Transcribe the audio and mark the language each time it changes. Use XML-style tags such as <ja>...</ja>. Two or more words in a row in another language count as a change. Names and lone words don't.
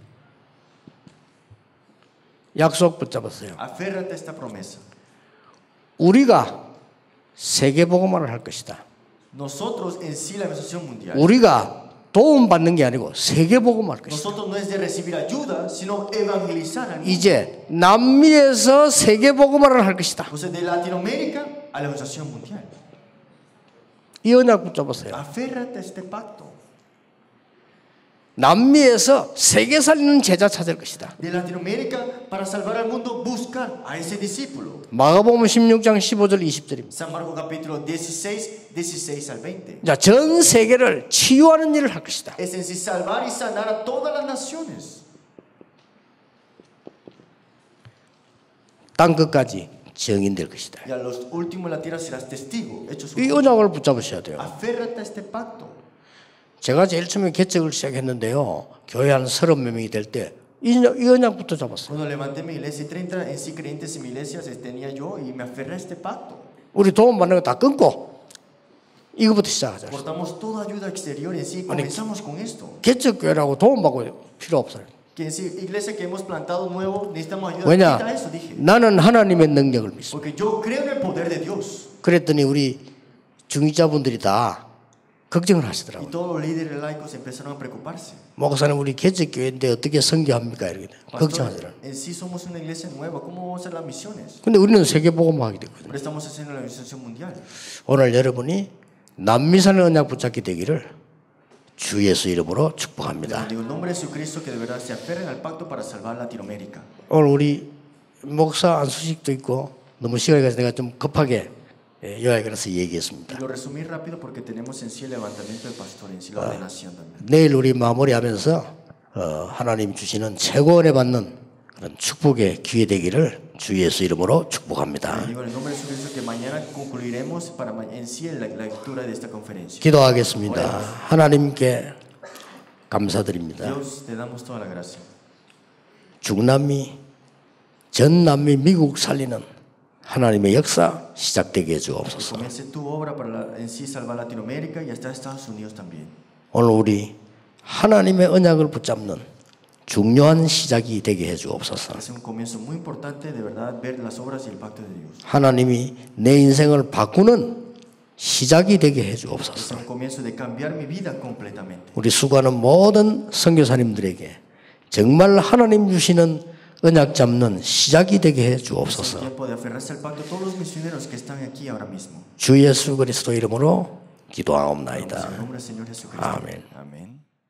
<ko>약속 붙잡았어요.</ko> <es>Aférrate a esta promesa.</es> <ko>우리가 세계 복음을 할 것이다.</ko> <es>Nosotros en sí la evangelización mundial.</es> <ko>우리가 도움 받는 게 아니고 세계 복음을 할 것이다.</ko> <es>Nosotros no es de recibir ayuda, sino evangelizar al mundo.</es> <ko>이제 남미에서 세계 복음을 할 것이다.</ko> <es>O sea, de Latinoamérica a la evangelización mundial.</es> <ko>이 언약 붙잡았어요.</ko> <es>Aférrate a este pacto.</es> <ko>남미에서 세계 살리는 제자 찾을 것이다.</ko> <es>De Latinoamérica para salvar al mundo, buscar a ese discípulo.</es> <ko>마가복음 16장 15절 20절입니다.</ko> <es>San Marcos capítulo 16, 16 al 20.</es> <ko>자, 전 세계를 치유하는 일을 할 것이다.</ko> <es>Es en sí salvar y sanar a todas las naciones.</es> <ko>땅 끝까지 증인될 것이다.</ko> <es>Y a los últimos de la tierra serás testigo. Hechos</es> <ko>이</ko> <es>1.</es> <ko>언약을 붙잡으셔야 돼요.</ko> <es>Aférrate a este pacto.</es> <ko>제가 제일 처음에 개척을 시작했는데요. 교회 한 30명이 될 때 이 언약부터 잡았어요.</ko> <es>Cuando levanté mi iglesia y 30 en sí creyentes en mi iglesia tenía yo y me aferré a este pacto.</es> <ko>우리 도움 받는 거 다 끊고 이거부터 시작하자.</ko> <es>Cortamos toda ayuda exterior en sí y comenzamos con esto.</es> <ko>개척교회라고 도움 받고 필요 없어요.</ko> <es>Que en sí, iglesia que hemos plantado nuevo, necesitamos ayuda.</es> <ko>왜냐?</ko> <es>Quita eso, dije.</es> <ko>나는 하나님의 능력을 믿습니다.</ko> <es>Porque yo creo en el poder de Dios.</es> <ko>그랬더니 우리 중직자분들이 다 걱정을</ko> <es>Y</es> <ko>하시더라고요.</ko> <es>todos los líderes laicos empezaron a preocuparse.</es> <ko>목사님 우리 개척교회인데 어떻게 선교합니까? 이렇게</ko> <es>Pastor,</es> <ko>걱정하더라고요.</ko> <es>en sí somos una iglesia nueva. ¿Cómo vamos a hacer las misiones?</es> <ko>근데 우리는 세계복음하게 됐거든요.</ko> <es>Pero estamos haciendo la evangelización mundial.</es> <ko>오늘 여러분이 남미산의 언약 붙잡게 되기를 주 예수 이름으로 축복합니다.</ko> <es>Digo, en nombre de Jesucristo que de verdad se aferren al pacto para salvar Latinoamérica.</es> <ko>오늘 우리 목사 안수식도 있고 너무 시간이 가서 내가 좀 급하게 요약을 해서 얘기했습니다.</ko> <es>Y lo resumí rápido porque tenemos en sí el levantamiento del pastor, en sí la ordenación también.</es> <ko>내일 우리 마무리하면서 하나님 주시는 최고원에 받는 그런 축복의 기회 되기를 주 예수 이름으로 축복합니다.</ko> <es>Digo, en el nombre de Jesucristo que mañana concluiremos para en sí la lectura de esta conferencia.</es> <ko>기도하겠습니다. 하나님께 감사드립니다.</ko> <es>Dios, te damos toda la gracia.</es> <ko>중남미, 전남미, 미국 살리는 하나님의 역사 시작되게 해주옵소서.</ko> <es>Comience tu obra para en sí salvar Latinoamérica y hasta Estados Unidos también.</es> <ko>오늘 우리 하나님의 언약을 붙잡는 중요한 시작이 되게 해주옵소서.</ko> <es>Es un comienzo muy importante de verdad ver las obras y el pacto de Dios.</es> <ko>하나님이 내 인생을 바꾸는 시작이 되게 해</ko> <es>Es</es> <ko>주옵소서.</ko> <es>un comienzo de cambiar mi vida completamente.</es> <ko>우리 수고하는 모든 선교사님들에게 정말 하나님 주시는 언약 잡는 시작이 되게 해</ko> <es>Es el</es> <ko>주옵소서.</ko> <es>tiempo de aferrarse al pacto. Todos los misioneros que están aquí ahora mismo.</es> <ko>주 예수 그리스도 이름으로</ko> <es>En</es> <ko>기도하옵나이다.</ko> <es>el nombre del Señor Jesucristo. Amén. Amén.</es>